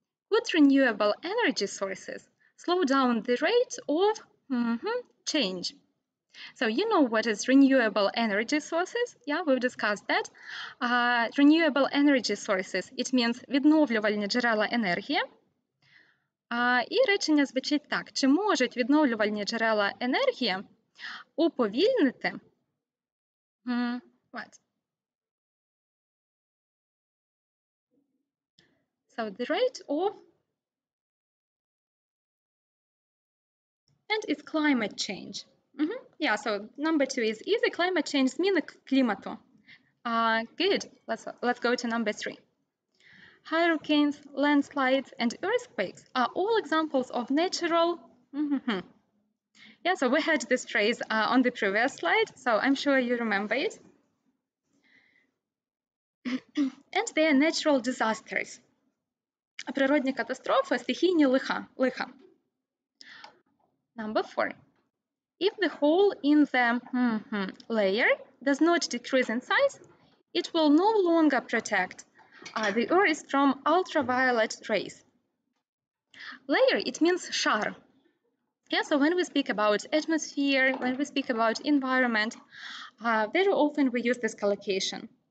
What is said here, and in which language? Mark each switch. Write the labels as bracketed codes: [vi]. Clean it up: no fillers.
[en] Could renewable energy sources slow down the rate of change? So you know what is renewable energy sources? Yeah, we've discussed that. Renewable energy sources, it means [uk] відновлювальні джерела енергії. І речення звучить так. Чи можуть відновлювальні джерела енергії уповільнити? [en] What? So the rate of, and it's climate change. Yeah, so number 2 is easy. Climate change [uk] зміни клімату. [en] Good. Let's go to number 3. Hurricanes, landslides, and earthquakes are all examples of natural. Yeah, so we had this phrase on the previous slide, so I'm sure you remember it. And they are natural disasters. [uk] Природні катастрофи, стихійні лиха. [en] Number 4. If the hole in the layer does not decrease in size, it will no longer protect the Earth from ultraviolet rays. Layer, it means шар. Yeah, so when we speak about atmosphere, when we speak about environment, very often we use this collocation.